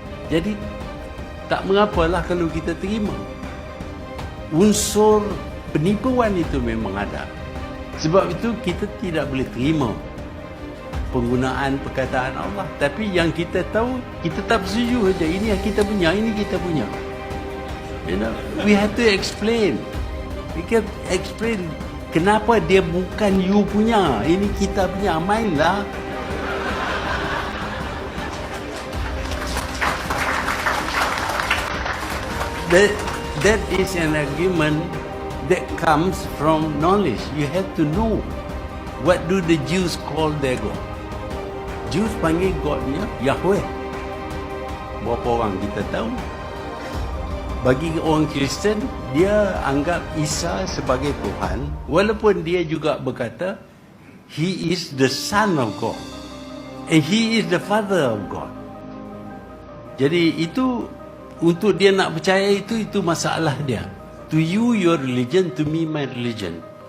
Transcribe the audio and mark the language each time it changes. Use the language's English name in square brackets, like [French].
[Malay] Jadi tak mengapalah kalau kita terima. Unsur penipuan itu memang ada. Sebab itu kita tidak boleh terima penggunaan perkataan Allah. Tapi yang kita tahu, kita tak setuju saja. Ini yang kita punya, ini kita punya. [English] You know, we have to explain. We can explain [Malay] kenapa dia bukan you punya, ini kita punya. Mainlah. [English] That is an argument that comes from knowledge. You have to know what do the Jews call their God. [Malay] Jews panggil Godnya Yahweh. Berapa orang kita tahu? Bagi orang Kristen, dia anggap Isa sebagai Tuhan, walaupun dia juga berkata [English] He is the Son of God [Malay] and He is the Father of God. Jadi itu, untuk dia nak percaya itu masalah dia. [English] To you your religion, to me my religion.